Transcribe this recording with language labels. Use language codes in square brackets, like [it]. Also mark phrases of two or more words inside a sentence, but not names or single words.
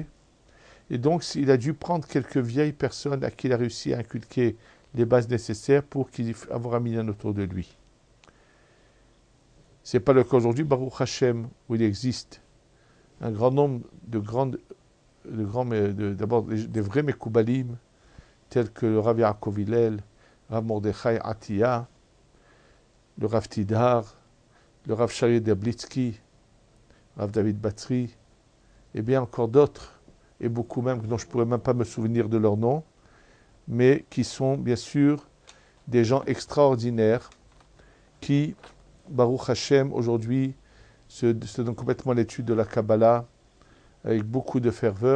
[fr] Et donc, il a dû prendre quelques vieilles personnes à qui il a réussi à inculquer les bases nécessaires pour qu'il avoir un minyan autour de lui. Ce n'est pas le cas aujourd'hui, [he] ברוך השם, [fr] où il existe un grand nombre d'abord des vrais Mekoubalim, tels que le Rav Yaakov Hillel, Rav Mordechai Atiya, le Rav Tidhar, le Rav Shari Deblitsky, Rav David Batri, et bien encore d'autres, et beaucoup même dont je ne pourrais même pas me souvenir de leur nom, mais qui sont bien sûr des gens extraordinaires qui, [he] ברוך השם, [fr] aujourd'hui, se donnent complètement à l'étude de la Kabbalah avec beaucoup de ferveur.